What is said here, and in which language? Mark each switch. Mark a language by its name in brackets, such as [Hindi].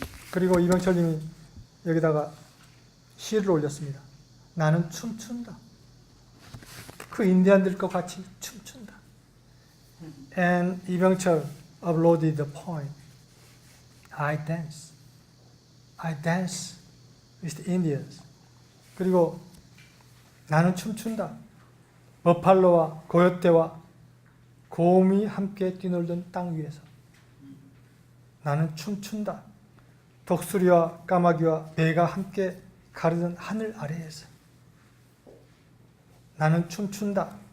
[Korean] 그리고 이병철님이 여기다가 시를 올렸습니다. 나는 춤춘다. 그 인디안들과 같이 춤춘다. [English] And 이병철 uploaded the poem. I dance. I dance with the Indians. [Korean] 그리고 나는 춤춘다. 버팔로와 고요떼와 곰이 함께 뛰놀던 땅 위에서 나는 춤춘다. 독수리와 까마귀와 배가 함께 가르던 하늘 아래에서 나는 춤춘다.